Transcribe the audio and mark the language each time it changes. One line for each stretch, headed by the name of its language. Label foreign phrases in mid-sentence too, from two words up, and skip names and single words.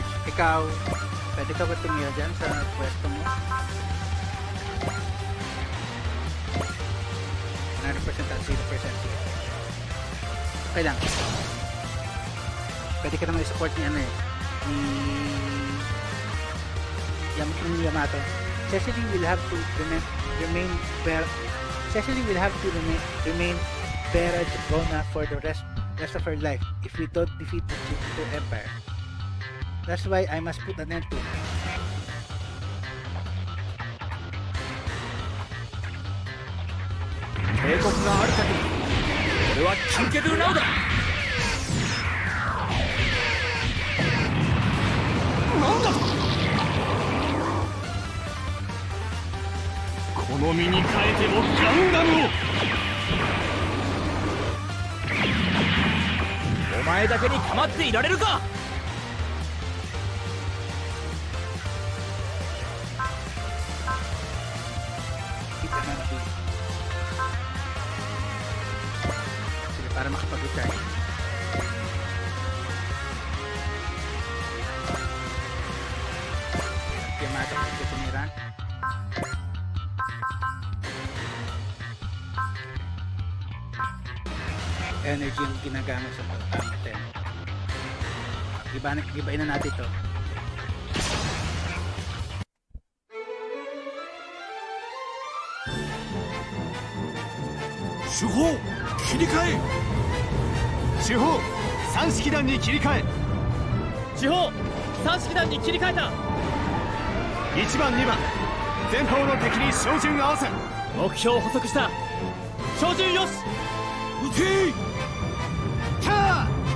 Filipino: Ikaw, pwede ka ba tumira dyan sa pwesto mo? 100% at 0%. Sige. Okay lang. Pwede ka naman i-support ni ano eh. Ni Yamato.
English: Cecily will have to remain Vera Drona for the rest of her life if we don't defeat the Jupiter Empire. That's why I must put an end to it.
Japanese: 警告がある限りこれは緊急なのだ。なんだと。この身に変えてもガンダムを。お前だけに構っていられるか。
Filipino: Para makapag-recharge. Yamato kasi tumira. Energy yung ginagamit sa natin. Ibain na natin ito.
Japanese: Shuho! 切り替え。主砲三式弾に切り替え。主砲三式弾に切り替えた。 1番2番前方の敵に照準合わせ。目標捕捉した。照準よし。撃てー。キャー。